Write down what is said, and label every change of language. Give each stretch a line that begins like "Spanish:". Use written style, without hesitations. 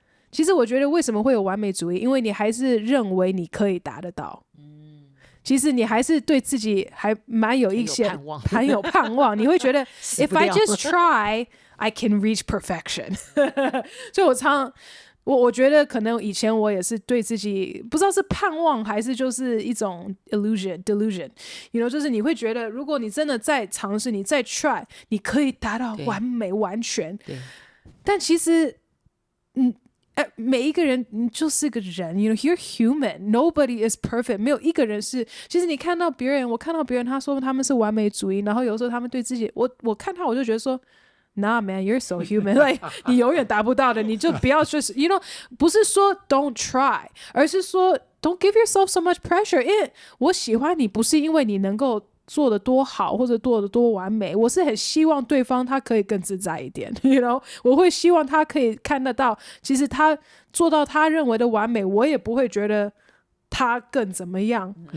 Chinese: 其实我觉得为什么会有完美主义，因为你还是认为你可以达得到，其实你还是对自己还蛮有一些很有盼望你会觉得
English: if I just try I can reach perfection
Chinese: 所以我觉得可能以前我也是对自己不知道是盼望还是就是一种 delusion
English: you know，
Chinese: 就是你会觉得如果你真的再尝试，你再 try， 你可以达到完美完全，但其实每一个人你就是个人
English: you know you're human nobody is perfect，
Chinese: 没有一个人是，其实你看到别人，我看到别人他说他们是完美主义，然后有时候他们对自己，我看他我就觉得说
English: Nah man, you're so human.
Chinese: Like 你永远达不到的，你就不要就是
English: you know，
Chinese: 不是说
English: don't try，
Chinese: 而是说
English: don't give yourself so much pressure。
Chinese: 因为我喜欢你不是因为你能够做得多好或者做得多完美，我是很希望对方他可以更自在一点
English: you know，
Chinese: 我会希望他可以看得到其实他做到他认为的完美，我也不会觉得他更怎么样。